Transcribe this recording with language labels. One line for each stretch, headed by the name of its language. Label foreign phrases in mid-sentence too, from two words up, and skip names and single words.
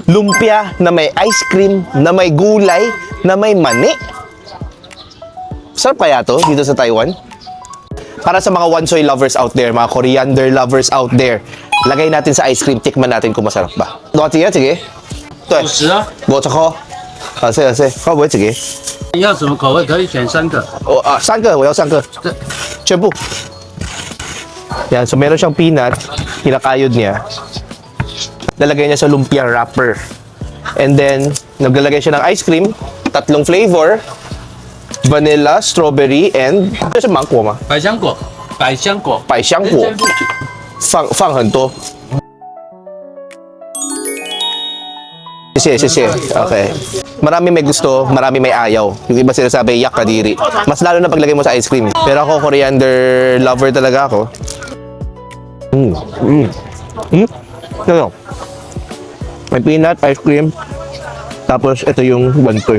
Filipino: lumpia na may ice cream, na may gulay, na may mani. Sarap kaya to dito sa Taiwan? Para sa mga wansoy
English: lovers out there,
Filipino: mga coriander
English: lovers out there,
Filipino: lagay natin sa ice cream, tikman natin kung masarap ba. Sige, sige.
Chinese: 50 啊， 50好，谢谢，会不会几个？要什么口味可以选3个。三个，我要3个，全部。
Filipino: Yan, so meron siyang peanut, kinakayod niya. Lalagay niya sa lumpia wrapper.
English: And then,
Filipino: naglalagay siya ng ice cream, 3 flavor,
English: vanilla, strawberry, and
Chinese: 这是芒果吗？百香果，百香果，百香果，放很多。谢谢。Okay.
Filipino: Marami may gusto, marami may ayaw. Yung iba sinasabi, yak kadiri. Mas lalo na paglagay mo sa ice cream. Pero ako, coriander lover talaga ako. Ano? May peanut, ice cream. Tapos, ito yung wantoy.